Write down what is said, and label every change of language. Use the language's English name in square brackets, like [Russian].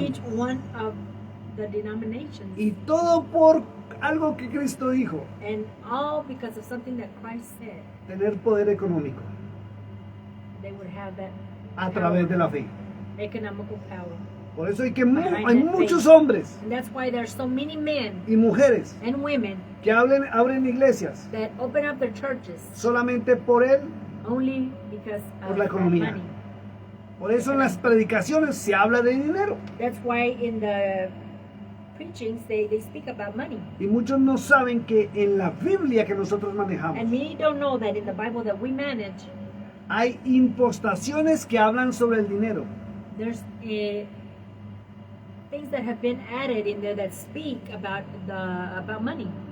[English] each one of the denominations, [Spanish] y todo por algo que Cristo dijo: [English] and all because of something that Christ said, [Spanish] tener poder económico [English] they would have that [Spanish] a través de la fe. [English] economical power. [Spanish] Por eso hay [English] Behind that [Spanish] muchos [English] faith. [Spanish] hombres [English] And that's why there's so many men [Spanish] y mujeres [English] and women [Spanish] que abren iglesias [English] that open up their churches [Spanish] solamente por él. [English] only because [Spanish] Por [English] of [Spanish] la [English] that [Spanish] economía. [English] money. [Spanish] Por eso en las predicaciones se habla de dinero, [English] That's why in the preachings they speak about money. [Spanish] y muchos no saben que en la Biblia que nosotros manejamos [English] And many don't know that in the Bible that we manage, [Spanish] hay impostaciones que hablan sobre el dinero. [English] there's things that have been added in there that speak about money.